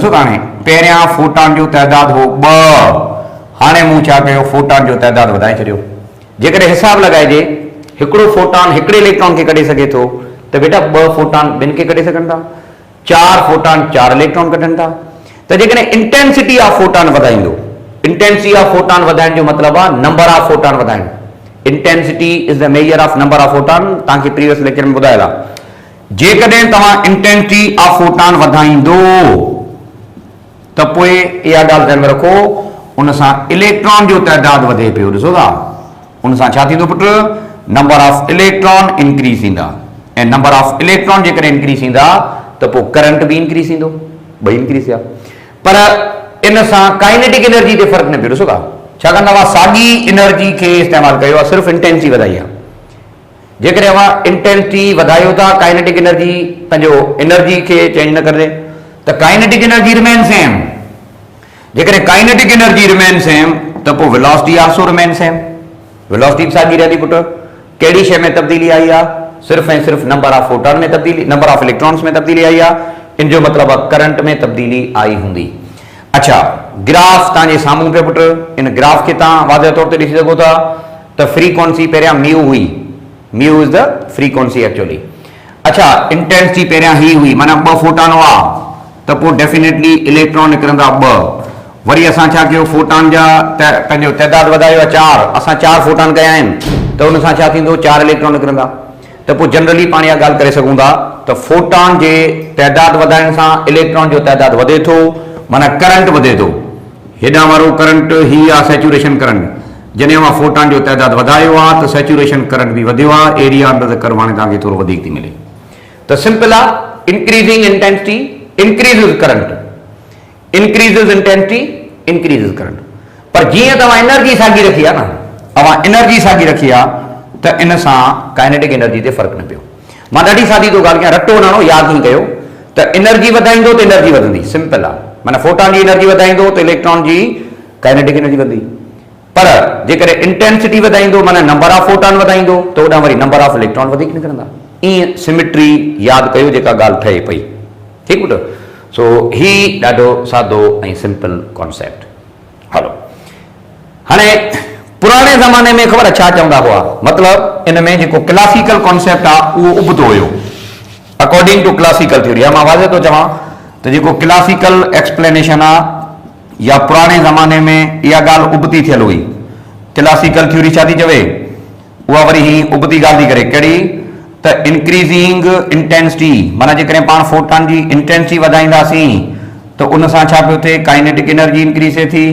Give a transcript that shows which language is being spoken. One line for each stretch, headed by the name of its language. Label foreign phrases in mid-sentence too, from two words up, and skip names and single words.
Sindhi: ॾिसो, हाणे पहिरियां फोटॉन जो तइदाद हो 2, हाणे मूं छा कयो, फोटॉन जो तइदाद वधाए छॾियो। जेकॾहिं हिसाब लॻाइजे हिकिड़ो फोटॉन हिकिड़े इलेक्ट्रॉन खे कढे सघे थो, त बेटा 2 फोटॉन ॿिनि खे कढे सघनि था, 4 फोटॉन 4 इलेक्ट्रॉन कढनि था। त जेकॾहिं
English: intensity of photon
Sindhi: वधाईंदो,
English: intensity of photon
Sindhi: वधाइण जो मतिलबु आहे
English: number of photon
Sindhi: वधाइण।
English: Intensity is the measure of number of photon,
Sindhi: तव्हांखे
English: previous lecture
Sindhi: में ॿुधायल आहे। जेकॾहिं तव्हां
English: intensity of photon
Sindhi: वधाईंदो त पोइ इहा ॻाल्हि ध्यान में रखो, उन सां इलेक्ट्रॉन जो तइदाद वधे पियो। ॾिसो था, उन सां छा थींदो पुटु?
English: number of electron
Sindhi: इंक्रीज थींदा, ऐं
English: number of electron
Sindhi: जेकॾहिं इंक्रीज थींदा त पोइ करंट बि इंक्रीज थींदो, ॿई इंक्रीज थिया। पर इन सां
English: kinetic energy
Sindhi: ते फ़र्क़ु न पियो। ॾिसो था, छाकाणि त अवां साॻी एनर्जी खे इस्तेमालु कयो आहे, सिर्फ़ु इंटेंसिटी वधाई आहे। जेकॾहिं अवां इंटेंसिटी वधायो था,
English: kinetic energy
Sindhi: पंहिंजो एनर्जी खे चेंज न करे, त
English: kinetic energy remain same. जेकॾहिं kinetic energy remain same
Sindhi: त पोइ
English: velocity also remain same.
Sindhi: वेलोसिटी बि साॻी रहंदी पुट। कहिड़ी शइ में तब्दीली आई आहे? सिर्फ़ु ऐं सिर्फ़ु
English: number of photon
Sindhi: में तब्दीली,
English: number of electrons
Sindhi: में तब्दीली आई आहे। इन जो मतिलबु आहे करंट में तब्दीली आई हूंदी। अच्छा, ग्राफ तव्हांजे साम्हूं पियो पुट। इन ग्राफ खे तव्हां वाज़े तौर ते ॾिसी सघो था त फ्रीक्वेंसी पहिरियां म्यू हुई।
English: Mu is the frequency actually.
Sindhi: अच्छा, इंटेंसिटी पहिरियां ही हुई, माना 2 फोटॉन हुआ त पोइ
English: definitely electron
Sindhi: निकिरंदा 2। वरी असां छा कयो, फोटॉन जा पंहिंजो तइदाद वधायो आहे 4। असां 4 फोटॉन कया आहिनि त उन सां छा थींदो, 4 इलेक्ट्रॉन निकिरंदा। त पोइ जनरली पाण इहा ॻाल्हि करे सघूं था त फोटॉन जे तइदाद वधाइण सां इलेक्ट्रॉन जो तइदाद वधे थो, माना करंट वधे थो। हेॾां वारो करंट ही आहे
English: saturation current.
Sindhi: जॾहिं मां फोटॉन जो तइदाद वधायो आहे त
English: saturation current
Sindhi: बि वधियो आहे।
English: area under the curve
Sindhi: हाणे तव्हांखे थोरो वधीक थी मिले। त सिंपल आहे,
English: increasing intensity increases current, increases intensity increases current.
Sindhi: पर जीअं तव्हां एनर्जी साॻी रखी आहे न, तव्हां एनर्जी साॻी रखी आहे त इन सां
English: kinetic energy
Sindhi: ते फ़र्क़ु न पियो। मां ॾाढी सादी थो ॻाल्हि कयां, रटो वञणो यादि ई कयो त एनर्जी वधाईंदो त एनर्जी वधंदी। सिंपल आहे, माना फोटॉन जी एनर्जी वधाईंदो त इलेक्ट्रॉन जी
English: kinetic energy
Sindhi: वधंदी। पर जेकॾहिं इंटेंसिटी वधाईंदो, माना
English: number of photon
Sindhi: वधाईंदो त होॾां वरी
English: number of electron
Sindhi: वधीक निकिरंदा। ईअं सिमिट्री यादि कयो जेका ॻाल्हि ठहे पई। ठीकु पुट? सो ही ॾाढो सादो ऐं
English: simple concept.
Sindhi: हलो, हाणे पुराणे ज़माने में ख़बर छा चवंदा हुआ, मतिलबु इन में जेको
English: classical concept
Sindhi: आहे उहो उबतो हुयो।
English: according to classical theory
Sindhi: आहे, मां वाज़े थो चवां त जेको
English: classical explanation
Sindhi: आहे या पुराणे ज़माने में इहा ॻाल्हि उबती थियल हुई।
English: classical theory
Sindhi: छा थी चवे, उहा वरी ही उबती ॻाल्हि थी करे। कहिड़ी? त
English: increasing intensity,
Sindhi: माना जेकॾहिं पाण फोटॉन जी इंटेंसिटी वधाईंदासीं त उन सां छा पियो थिए,
English: kinetic energy increase
Sindhi: थिए थी।